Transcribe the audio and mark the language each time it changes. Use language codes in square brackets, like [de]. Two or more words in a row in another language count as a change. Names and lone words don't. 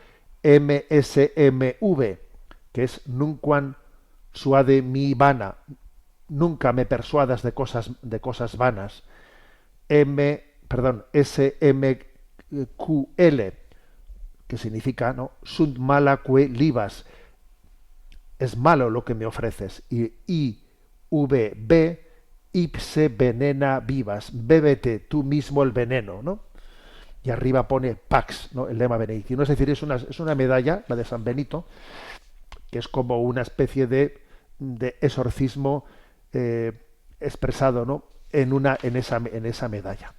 [es] MSMV, que es [la] Nunquam suade mi vana, [es] nunca me persuadas de cosas vanas. SMQL, que significa, ¿no?, [la] sunt mala que libas, [es] es malo lo que me ofreces. Y IVB, [la] ipse venena vivas, [es] bébete tú mismo el veneno, ¿no? Y arriba pone Pax, ¿no? El lema benedictino. Es decir, es una medalla, la de San Benito, que es como una especie de exorcismo expresado, ¿no? En esa medalla.